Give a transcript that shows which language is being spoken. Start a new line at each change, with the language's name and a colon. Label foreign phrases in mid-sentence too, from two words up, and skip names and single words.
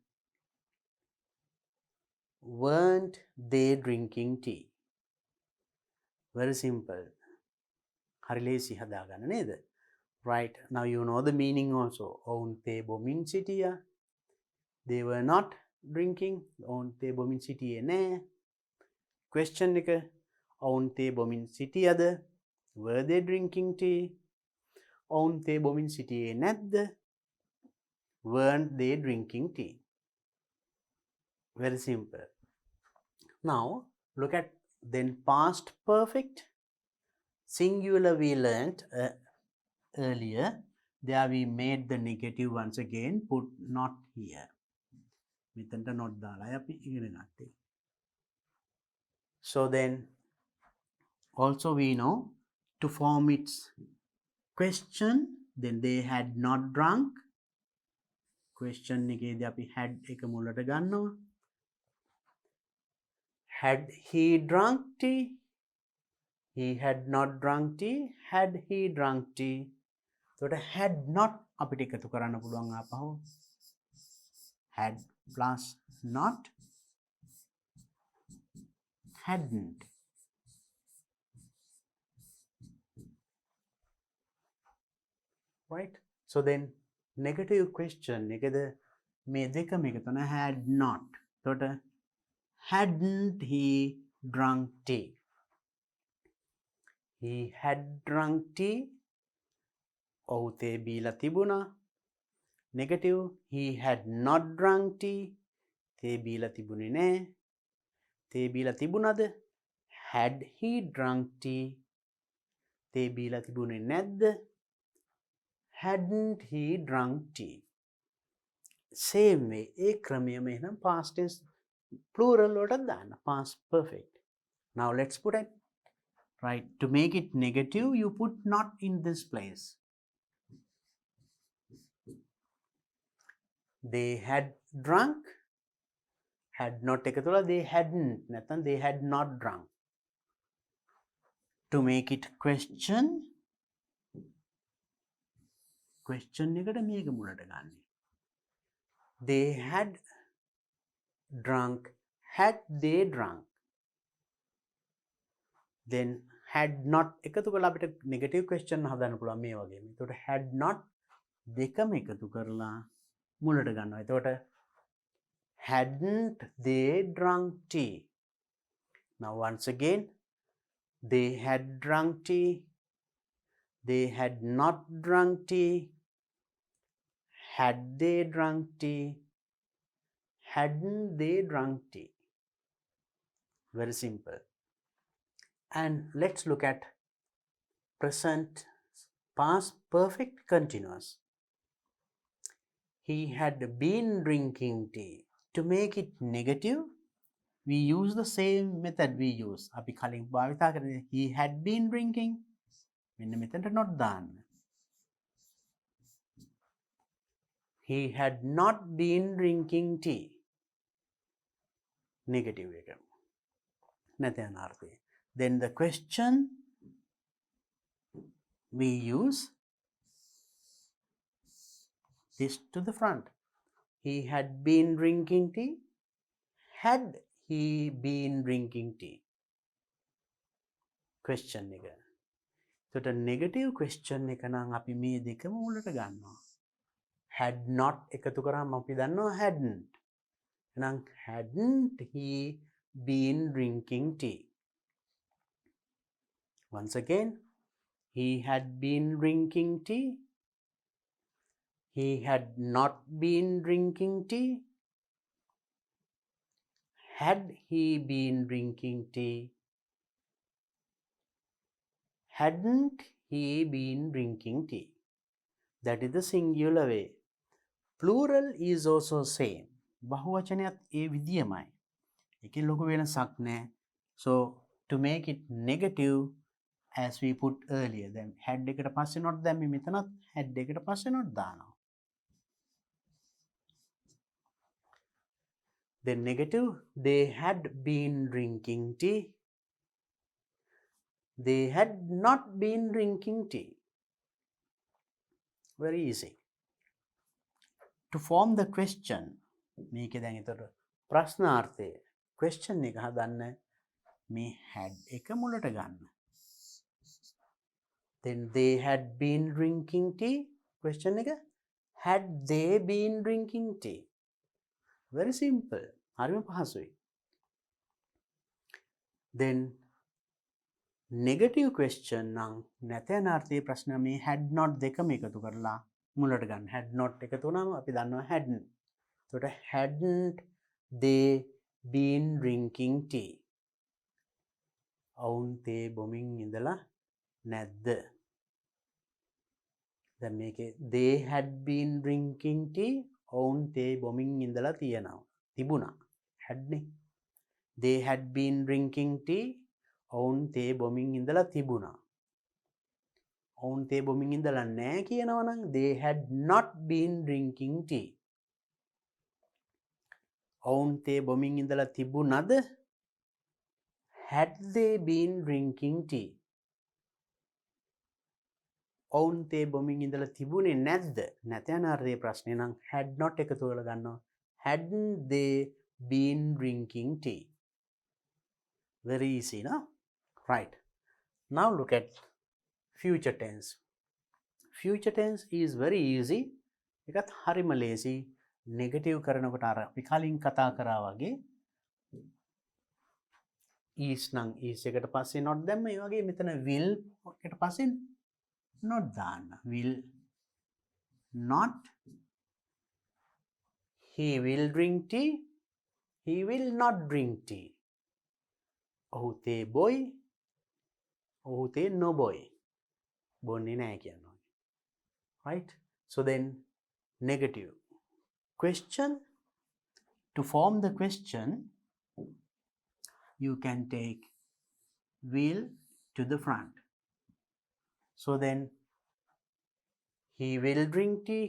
English: Weren't they drinking tea? Very simple.
Sinhala: හරි ලේසි හදාගන්න නේද?
English: Right. Now you know the meaning also.
Sinhala: ඔවුන් තේ බොමින් සිටියා.
English: They were not drinking.
Sinhala: ඔවුන් තේ බොමින් සිටියේ නෑ. Question එක ඔවුන් තේ බොමින් සිටියද?
English: Were they drinking tea?
Sinhala: ඔවුන් තේ බොමින් සිටියේ නැද්ද?
English: Weren't they drinking tea? Very simple. Now look at then past perfect. Singular we learnt earlier. There we made the negative once again. Put not here.
Sinhala: මෙතනට not දාලා අපි ඉගෙන ගත්තේ.
English: So then also we know to form its question, then they had not drunk.
Sinhala: Question එකේදී අපි had එක මුලට ගන්නවා.
English: Had he drunk tea? He had not drunk tea. Had he drunk tea?
Sinhala: එතකොට
English: had not
Sinhala: අපිට එකතු කරන්න පුළුවන් ආපහු.
English: Had plus not. Hadn't. Right? So then negative question
Sinhala: එකද මේ දෙකම එකතු කරන
English: had not. එතකොට hadn't he drunk tea? He had drunk tea.
Sinhala: ඔහු තේ බීලා තිබුණා.
English: Negative. He had not drunk tea.
Sinhala: තේ බීලා තිබුණේ නෑ. තේ බීලා තිබුණාද?
English: Had he drunk tea?
Sinhala: තේ බීලා තිබුණේ නැද්ද?
English: Hadn't he drunk tea? Same way.
Sinhala: ඒ ක්‍රමයම එහෙනම්
English: past tense plural
Sinhala: වලට දාන්න.
English: Past perfect. Now let's put it. Right. To make it negative, you put not in this place. They had drunk. Had not
Sinhala: එකතු කරලා
English: they hadn't. නැත්නම් they had not drunk. To make it question.
Sinhala: Question එකට මේක මුලට ගන්න.
English: They had drunk. Had they drunk? Then had not
Sinhala: එකතු කරලා අපිට
English: negative question
Sinhala: හදන්න පුළුවන් මේ වගේම. එතකොට
English: had not
Sinhala: දෙකම එකතු කරලා මුලට ගන්නවා.
English: එතකොට hadn't they drunk tea? Now once again, they had drunk tea. They had not drunk tea. Had they drunk tea? Hadn't they drunk tea? Very simple. And let's look at present past perfect continuous. He had been drinking tea. To make it negative, we use the same method we use.
Sinhala: අපි කලින් භාවිතා කරන්නේ
English: he had been drinking.
Sinhala: මෙන්න මෙතනට not දාන්න.
English: He had not been drinking tea.
Sinhala: Negative එක. නැත යන අර්ථය.
English: Then the question we use this to the front. He had been drinking tea. Had he been drinking tea?
Sinhala: Question එක. එතකොට negative question එක නම් අපි මේ දෙකම මුලට ගන්නවා.
English: Had not
Sinhala: එකතු කරාම අපි දන්නවා hadn't.
English: එහෙනම් hadn't he been drinking tea? Once again, he had been drinking tea. He had not been drinking tea. Had he been drinking tea? Hadn't he been drinking tea? That is the singular way. Plural is also same.
Sinhala: බහුවචනයත් ඒ විදියමයි. එකේ ලොකු වෙනසක් නැහැ.
English: So to make it negative, as we put earlier, then had
Sinhala: එකට පස්සේ not දැම්මේ මෙතනත් had එකට පස්සේ not දානවා.
English: Then negative, they had been drinking tea. They had not been drinking tea. Very easy. To form the question,
Sinhala: මේකේ දැන් එතකොට ප්‍රශ්නාර්ථය question එක හදන්න මේ had එක මුලට ගන්න.
English: Then they had been drinking tea. Question එක had they been drinking tea. Very simple.
Sinhala: හරිම පහසුයි. Then
English: negative question
Sinhala: නම් නැතනාර්ථයේ ප්‍රශ්න මේ
English: had not
Sinhala: දෙකම එකතු කරලා මුලට ගන්න.
English: had not
Sinhala: එකතු වුණාම අපි දන්නවා
English: hadn't. එතකොට hadn't they been drinking tea.
Sinhala: ඔවුන් තේ බොමින් ඉඳලා නැද්ද? දැන් මේකේ
English: they had been drinking tea.
Sinhala: ඔවුන් තේ බොමින් ඉඳලා තිබුණා. had නේ.
English: They had been drinking tea.
Sinhala: ඔවුන් තේ බොමින් ඉඳලා තිබුණා. ඔවුන් තේ බොමින් ඉඳලා නැහැ කියනවා නම්
English: they had not been drinking tea.
Sinhala: ඔවුන් තේ බොමින් ඉඳලා තිබුණද?
English: Had they been drinking tea?
Sinhala: ඔවුන් තේ බොමින් ඉඳලා තිබුණේ නැද්ද? නැත යන අර්ථයේ ප්‍රශ්නේ නම්
English: had not
Sinhala: එකතු කරලා ගන්නවා.
English: Hadn't they been drinking tea? Very easy, no? Right. Now look at future tense. Future tense is very easy.
Sinhala: එකත් හරිම ලේසි. negative කරනකොට අර අපි කලින් කතා කරා වගේ is නම් is එකට පස්සේ not දැම්ම. ඒ වගේ මෙතන will එකට පස්සේ not දාන්න.
English: Will not. He will drink tea. He will not drink tea.
Sinhala: ඔහු තේ බොයි. ඔහු තේ නොබොයි. බොන්නේ නැහැ කියනවා.
English: Right? So then negative. Question. To form the question, you can take will to the front. So then he will drink tea.